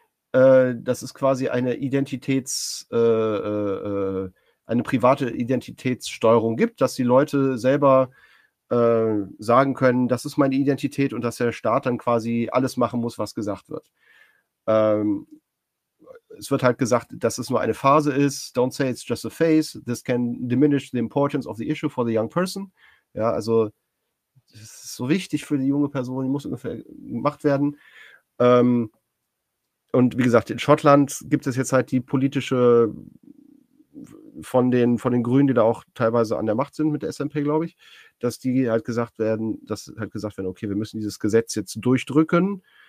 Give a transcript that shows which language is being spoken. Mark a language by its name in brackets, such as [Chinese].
[German] Das ist quasi eine private Identitätssteuerung gibt, dass die Leute selber sagen können, das ist meine Identität, und dass der Staat dann quasi alles machen muss, was gesagt wird. Es wird halt gesagt, dass es nur eine Phase ist. [English] Don't say it's just a phase. This can diminish the importance of the issue for the young person. [German] Ja, also das ist so wichtig für die junge Person, die muss ungefähr gemacht werden. Und wie gesagt, in Schottland gibt es jetzt halt die politische von den Grünen, die da auch teilweise an der Macht sind mit der SNP, glaube ich, dass die halt gesagt werden, okay, wir müssen dieses Gesetz jetzt durchdrücken.